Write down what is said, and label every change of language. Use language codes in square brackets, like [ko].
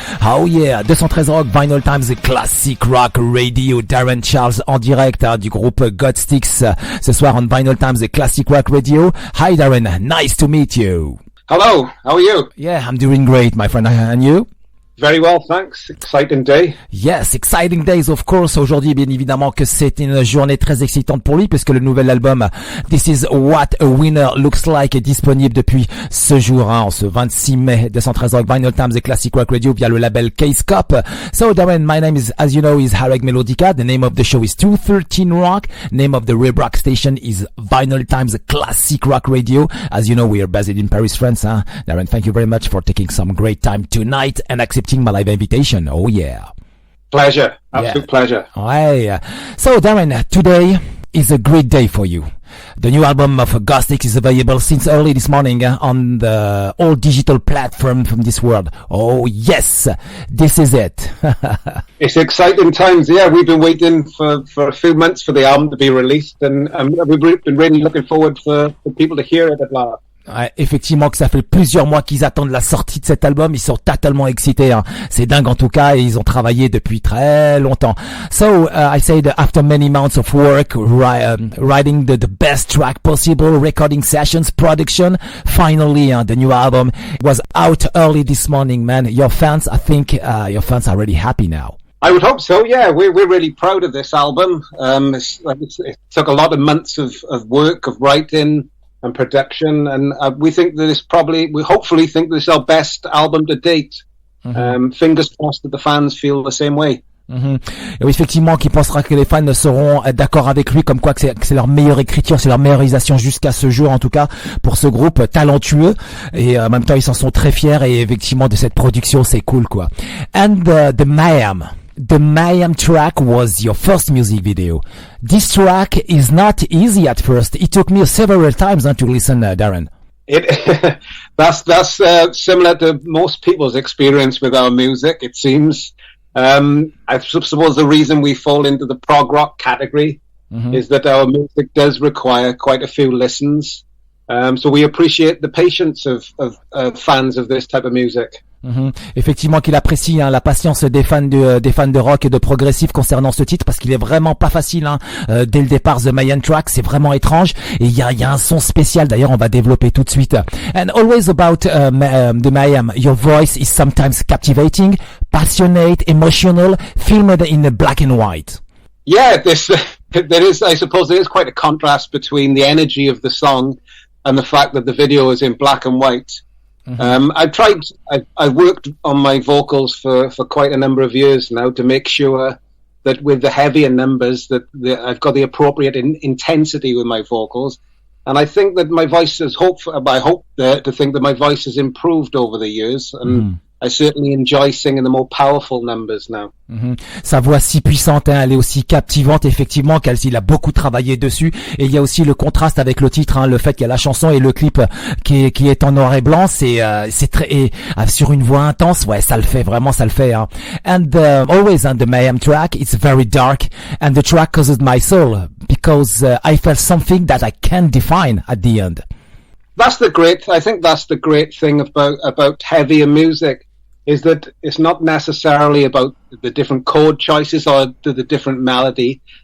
[en] Oh yeah, 213 Rock, Vinylestimes, Classic Rock Radio, Darran Charles [fr] en direct du groupe Godsticks ce soir [en] on Vinylestimes, Classic Rock Radio. Hi Darran, nice to meet you. Hello, how are you? Yeah, I'm doing great, my friend, and you? Very well, thanks. Exciting day. Yes, exciting days of course. [fr] Aujourd'hui, bien évidemment que c'est une journée très excitante pour lui puisque le nouvel album This Is What a Winner Looks Like est disponible depuis ce jour, en ce 26 mai. 213 Rock, Vinylestimes et Classic Rock Radio via le label Case Cop. [en] So Darran, my name is, as you know, is Harrag Melodica. The name of the show is 213 Rock. Name of the web rock station is Vinylestimes Classic Rock Radio. As you know, we are based in Paris, France. Darran, thank you very much for taking some great time tonight and accepting my live invitation. Oh yeah. Pleasure. Absolute pleasure. [fr] Ouais. [en] So Darran, today is a great day for you. The new album of Godsticks is available since early this morning on the all digital platform from this world. Oh yes, this is it. It's exciting times. Yeah, we've been waiting for a few months for the album to be released, and we've been really looking forward for people to hear it at last. [fr] Ouais, effectivement que ça fait plusieurs mois qu'ils attendent la sortie de cet album, ils sont totalement excités, hein. C'est dingue en tout cas, et ils ont travaillé depuis très longtemps. [en] So, I said after many months of work, writing the best track possible, recording sessions, production, finally, the new album was out early this morning, man. Your fans, I think, your fans are really happy now. I would hope so. Yeah, we're really proud of this album. It took a lot of months of work, of writing and production, and we think that we hopefully think this is our best album to date. Fingers crossed that the fans feel the same way. [fr] Et oui, effectivement, qui pensera que les fans seront d'accord avec lui, comme quoi que c'est leur meilleure écriture, c'est leur meilleure réalisation jusqu'à ce jour, en tout cas, pour ce groupe talentueux. Et en même temps, ils s'en sont très fiers, et effectivement, de cette production, c'est cool, quoi. [en] And the Mayhem track was your first music video. This track is not easy at first. It took me several times to listen, Darran. That's similar to most people's experience with our music, it seems. I suppose the reason we fall into the prog rock category is that our music does require quite a few listens. So we appreciate the patience of fans of this type of music. [fr] Effectivement, qu'il apprécie la patience des fans de rock et de progressif concernant ce titre, parce qu'il est vraiment pas facile. Dès le départ, The Mayhem track, c'est vraiment étrange, et il y a un son spécial. D'ailleurs, on va développer tout de suite. [en] And always about the Mayhem, your voice is sometimes captivating, passionate, emotional, filmed in black and white. Yeah, I suppose there is quite a contrast between the energy of the song and the fact that the video is in black and white. I've worked on my vocals for quite a number of years now to make sure that with the heavier numbers that I've got the appropriate intensity with my vocals. And I think that my voice has I hope to think that my voice has improved over the years, and I certainly enjoy singing the more powerful numbers now. [fr] Sa voix si puissante, elle est aussi captivante, effectivement, il a beaucoup travaillé dessus. Et il y a aussi le contraste avec le titre, le fait qu'il y a la chanson et le clip qui est en noir et blanc, c'est très, sur une voix intense, ouais, ça le fait. [en] And always on the Mayhem track, it's very dark, and the track causes my soul, because I felt something that I can't define at the end. I think that's the great thing about heavier music, is that it's not necessarily about the different chord choices or the different melody.